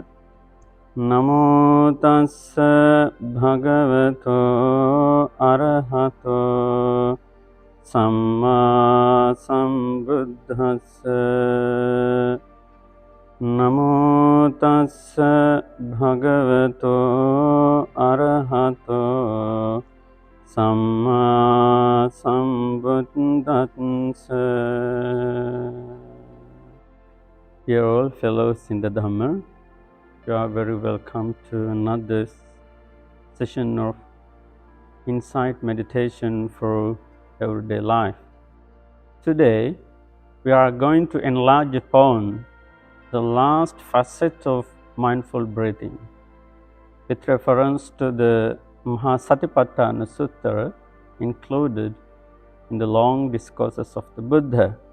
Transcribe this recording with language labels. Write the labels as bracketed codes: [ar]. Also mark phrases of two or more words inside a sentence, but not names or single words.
[pi] Namo tassa bhagavato arahato samma sambuddhassa. Namo tassa bhagavato arahato samma sambuddhassa. [en] Dear all fellows in the Dhamma, you are very welcome to another session of insight meditation for everyday life. Today, we are going to enlarge upon the last facet of mindful breathing with reference to the Mahā Satipaṭṭhāna Sutta included in the long discourses of the Buddha.